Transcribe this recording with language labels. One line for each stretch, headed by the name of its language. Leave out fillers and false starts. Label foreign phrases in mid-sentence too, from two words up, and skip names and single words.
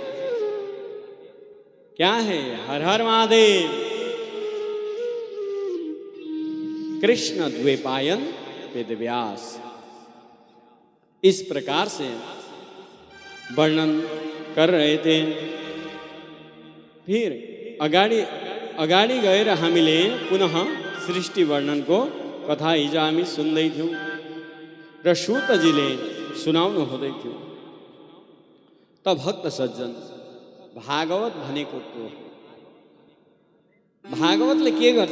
Hindi: क्या है? हर हर महादेव। कृष्ण द्वैपायन वेदव्यास। इस प्रकार से वर्णन कर रहे थे।
Nepali: फिर अगाडि गएर हामीले पुनः सृष्टि वर्णनको कथा हिजो हामी सुन्दै थियौं र सूतजीले सुनाउनु हुँदै थियो। त भक्त सज्जन, भागवत भनेको के हो? भागवतले के गर्छ?